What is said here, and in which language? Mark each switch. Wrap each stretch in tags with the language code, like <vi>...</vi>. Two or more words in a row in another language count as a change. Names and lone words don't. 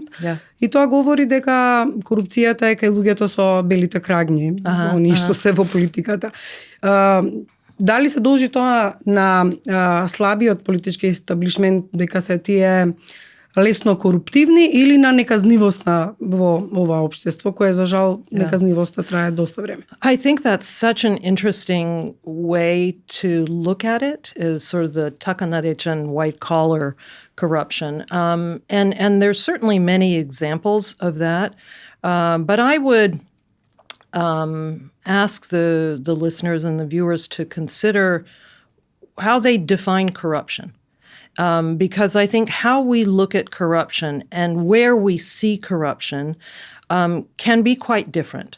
<mk>И тоа говори дека корупцијата е кај луѓето со белите крагни, оние што се во политиката. Дали се должи тоа на слабиот политички естаблишмент дека се тие лесно коруптивни или на неказнивоста во ова општество кое за жал неказнивоста трае доста време?</mk> <en>I think that's such an interesting way to look at it, is sort of the</en> <mk>така наречен</mk> <en>white collar corruption. And there's certainly many examples of that. But I would ask the listeners and the viewers to consider how they define corruption. Because I think how we look at corruption and where we see corruption can be quite different.</en>